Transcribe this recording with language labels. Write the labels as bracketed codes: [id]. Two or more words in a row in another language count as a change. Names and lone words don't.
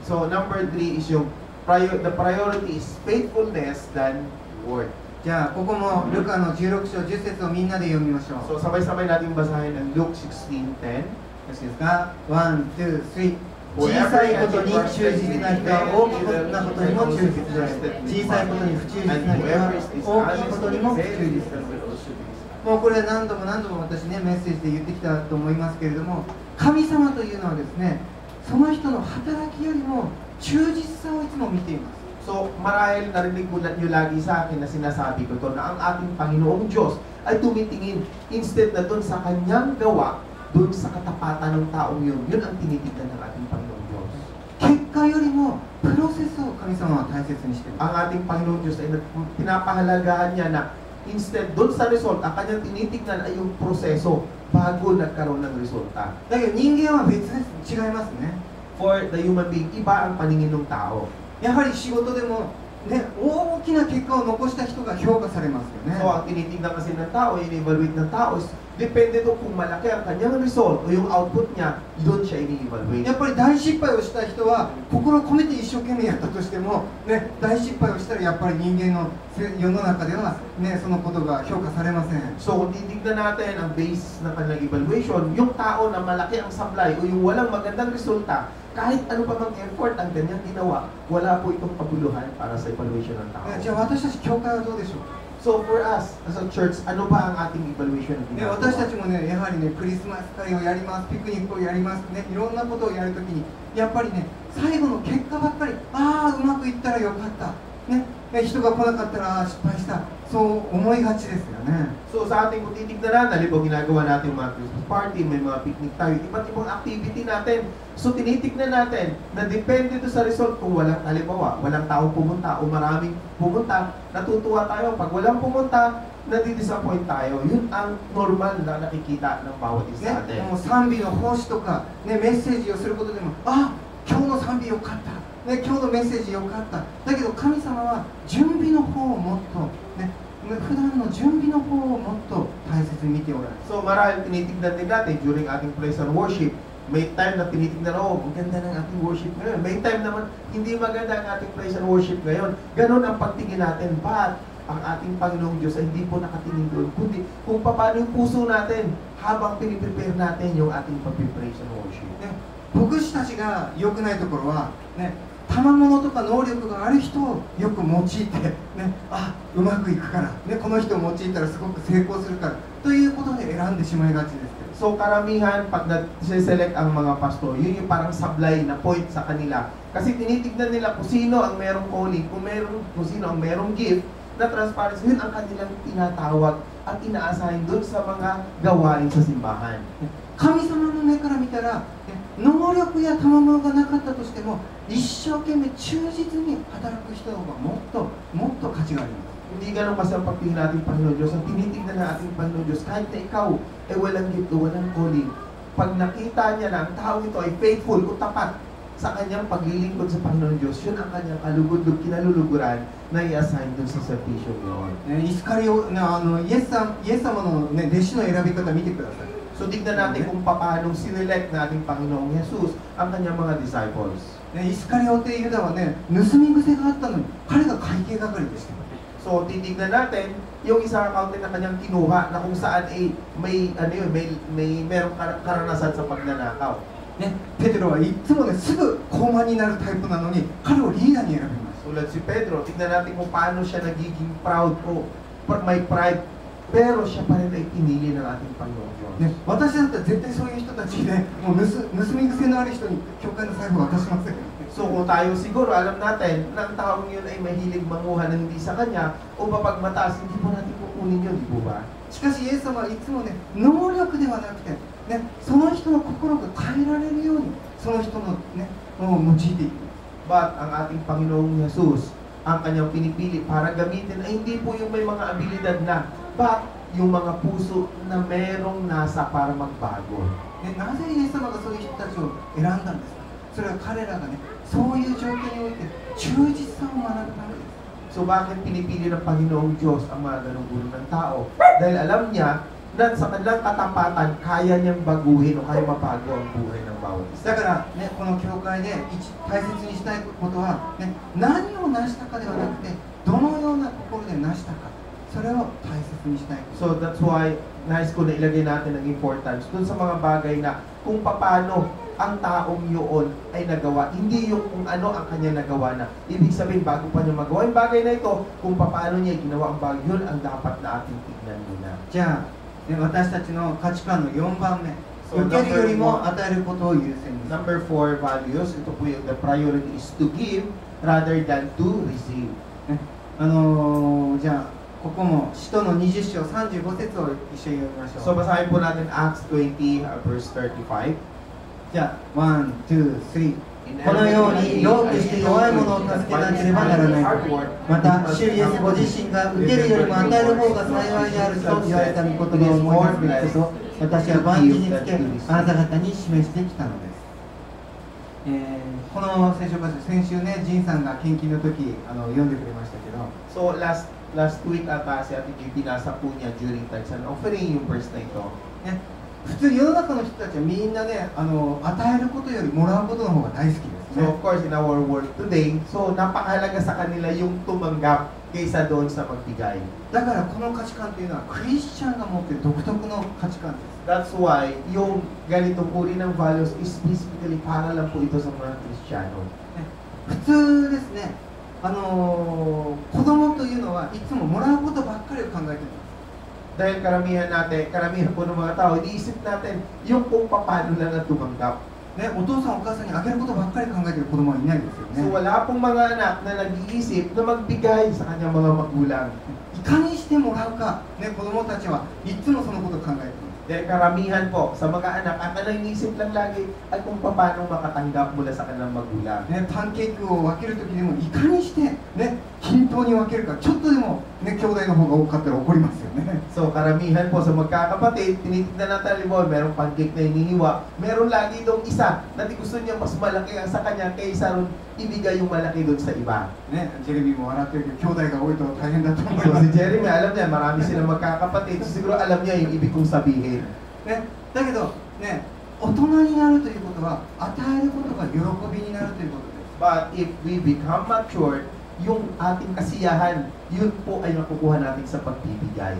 [en] So number 3 is yung the priority is faithfulness than word. [ja] じゃあここもルカの16章10節をみんなで読みましょう。 [tl] So sabay-sabay natin basahin ang Luke 16:10. [ja] よろしいですか？ 1, 2, 3。小さいことに忠実な人は大きなことにも忠実である。小さいことに不忠実な人は大きいことにも不忠実である。もうこれ何度も何度も私ねメッセージで言ってきたと思いますけれども、神様というのはですね、その人の働きよりも忠実さをいつも見ています。 [tl] So marahil narinig mo nyo lagi sa akin na sinasabi ko to na ang ating Panginoong Diyos ay tumitingin instead na doon sa kanyang gawa, doon sa katapatan ng taong yun. Yun ang tinitignan ng ating Panginoong Diyos. [ja] 結果よりもプロセスを神様は大切にしています。 [tl] Ang ating Panginoong Diyos ay pinapahalagahan niya na instead doon sa result, ang kanyang tinitignan ay yung proseso bago nagkaroon ng resulta. [ja] だけど人間は別です。違いますね。 [en] For the human being, [tl] iba ang paningin ng tao. [ja] やはり仕事でも、ね、大きな結果を残した人が評価されますよね。 [tl] So ang tinitignan kasi ng tao, in-evaluate ng tao is depende doon kung malaki ang kanyang result o yung output niya, doon siya ini-evaluate. [ja] やっぱり大失敗をした人は心を込めて一生懸命やったとしても、ね、大失敗をしたらやっぱり人間の世の中では、ね、そのことが評価されません。 [tl] So kung titignan natin ang base ng kanilang evaluation, yung tao na malaki ang sablay o yung walang magandang resulta, kahit ano pa mang effort ang kanyang ginawa, wala po itong kabuluhan para sa evaluation ng tao. [ja] じゃあ私たち教会はどうでしょうか。 [tl] So [en] for us, as a church, [tl] ano ba ang ating evaluation ng [ja] ね、 [tl] ginagawa? [ja] 私たちもね、やはりね、クリスマス会をやります、ピクニックをやります、ね、いろんなことをやるときに、やっぱりね、最後の結果ばっかり、ああ、うまくいったらよかった、ね、人が来なかったら失敗した、そう思いがちですよね。 [tl] So sa ating kung titignan na, halimbawa ginagawa natin mga [en] Christmas party, [tl] may mga picnic tayo, iba't ibang activity natin. So tinitignan natin na depende to sa result kung walang, halimbawa, walang taong pumunta o maraming pumunta, natutuwa tayo. Pag walang pumunta, nadi-disappoint tayo. Yun ang normal na nakikita ng bawat isa [ja] ね、 [tl] natin. [ja] もう賛美の奉仕とか、ね、メッセージをすることでも、あ、今日の賛美よかった、ね、今日のメッセージよかった。だけど神様は準備の方をもっと、ね、普段の準備の方をもっと大切に見ておられる。 [tl] So marahil tinitignan din natin during ating [en] praise and worship, [tl] may time na tinitignan, oh, ang ganda ng ating worship ngayon. May time naman, hindi maganda ang ating [en] praise and worship [tl] ngayon. Ganon ang pagtingin natin. But ang ating Panginoong Diyos ay hindi po nakatingin doon, kundi kung paano yung puso natin habang piniprepare natin yung ating [en] pag-praise and worship. [ja] ね、牧師たちが良くないところは、ね、賜物とか能力がある人をよく用いて、ね、あ、うまくいくから、ね、この人を用いたらすごく成功するからということで選んでしまいがちですけど。 [tl] So karamihan, pag nag-select ang mga pastor, yun yung parang sablay na point sa kanila. Kasi tinitignan nila kung sino ang merong calling, kung sino ang merong gift na transparency, yun ang kanilang tinatawag at inaasahin doon sa mga gawain sa simbahan. [ja] 神様の目から見たら、能力や賜物がなかったとしても一生懸命忠実に働く人の方がもっと価値があります。 [tl] Hindi ganun kasi ang pagtingin natin Panginoon Diyos. Ang tinitignan na ating Panginoon Diyos, kahit na ikaw ay walang gift o walang calling, pag nakita niya na ang tao ito ay faithful o tapat sa kanyang paglilingkod sa Panginoon Diyos, yun ang kanyang kinaluluguran na i-assign dun sa servisyo yun. [ja] イスカリオ、イエス様の、弟子の選び方見てください。 [tl] So tignan natin kung paano sinelect na ating Panginoong Jesus ang kanyang mga disciples. [ja] イスカリオテユダはね、盗み癖があったのに、彼が会計係でした。 [tl] So titignan natin yung isang accountant na kanyang kinuha na kung saan may merong karanasan sa pagnanakaw. [ja] ね、ペテロはいつもね、すぐ高慢になるタイプなのに、彼をリーダーに選びます。 [tl] Tulad si Pedro, tignan natin kung paano siya nagiging proud o may pride, pero siya pa rin ay pinili ng ating Panginoon Diyos. [ja] ね、私だったら絶対そういう人たちで、もう盗み癖のある人に教会の財布を渡しません。 [tl] So kung tayo siguro, alam natin na ang taong yun ay mahilig manguha ng hindi sa kanya o mapagmataas, hindi po natin kukunin yun, di po ba? [ja] しかしイエス様はいつもね、能力ではなくて、ね、その人の心が変えられるように、その人のね、を用いていく。 [tl] But ang ating Panginoong Jesus, ang kanyang pinipili para gamitin ay hindi po yung may mga abilidad na, but yung mga puso na merong nasa para magbago. [ja] ね、なぜイエス様がそういう人たちを選んだんですか。それは彼らがね、そういう状況において忠実さを学ぶためです。 [tl] So bakit pinipili ng Panginoong Diyos ang mga ganong uri ng tao? Dahil alam niya na sa kanilang katapatan, kaya niyang baguhin o kaya mabago ang buhay ng bawat isa. [ja] だからね、この教会で大切にしたいことは、ね、何を成したかではなくて、どのような心で成したか、それを大切にしたい。 [en] So that's why [tl] nais ko na ilagay natin ang importance dun sa mga bagay na kung paano ang taong yun ay nagawa, hindi yung kung ano ang kanya nagawa na. Ibig sabihin, bago pa niya magawa yung bagay na ito, kung paano niya ginawa ang bagay, yun ang dapat na ating tignan muna. [ja] じゃあ、ね、私たちの価値観の4番目、 So, 受けるよりも与えることを優先にする。 [en] Number 4 values, [tl] ito po yung [en] the priority is to give rather than to receive. [ja] ね、じゃあここも使徒の20章35節を一緒に読みましょう。 [tl] So basahin po natin Acts 20 verse 35. [ja] じゃあ1、2、3。このように労苦して弱い者を助けなければならない。また主イエスご自身が受けるよりも与える方が幸いであると言われた御言葉を思い出すべきこと、私は万事につけあなた方に示してきたのです。この聖書箇所、先週ね、ジンさんが献金の時読んでくれましたけど、 [en] So last week [tl] ata si Ate Gay binasa po niya during [en] tithes and offering [tl] yung verse na ito. [ja] ね、普通世の中の人たちはみんなね、与えることよりもらうことの方が大好きです So ね。 [en] of course in our world today, [tl] so napakahalaga sa kanila yung tumanggap kaysa doon sa magbigay. [ja] だからこの価値観というのはクリスチャンが持っている独特の価値観です。 [en] That's why [tl] yung ganitong uri ng [en] values is specifically [tl] para lang po ito sa mga Kristiyano. [ja] 普通ですね、子供というのはいつももらうことばっかりを考えています。 [tl] Dahil karamihan po ng mga tao, iniisip natin yung kung paano lang ang tumanggap. [ja] ね、お父さんお母さんにあげることばっかり考えている子供はいないですよ So ね。 [tl] wala pong mga anak na nag-iisip na magbigay sa kanyang mga magulang. [ja] いかにしてもらうか、ね、子供たちはいつもそのことを考えています。 [tl] Dahil karamihan po sa mga anak, ang kanilang iniisip lang lagi ay kung paano makatanggap mula sa kanilang magulang. [ja] ね、パンケーキを分けるときでもいかにして、ね、均等に分けるか、ちょっとでも、ね、兄弟の方が多かったら怒りますよね。 [tl] So karamihan po sa magkakapatid, tinitignan natin halimbawa, merong pancake na hinihiwa, meron lagi dong isa na gusto niya mas malaki ang sa kanya kaysa ron ibigay yung malaki doon sa iba. [ja] ね、ジェレミーも笑ってるけど、兄弟が多いと大変だと思い So ます。 [tl] si Jeremy, alam niya, marami silang magkakapatid, so siguro alam niya yung ibig kong sabihin. [ja] ね、だけど、ね、大人になるということは、与えることが喜びになるということです。 [en] But if we become mature, [tl] yung ating kasiyahan, yun po ay nakukuha natin sa pagbibigay.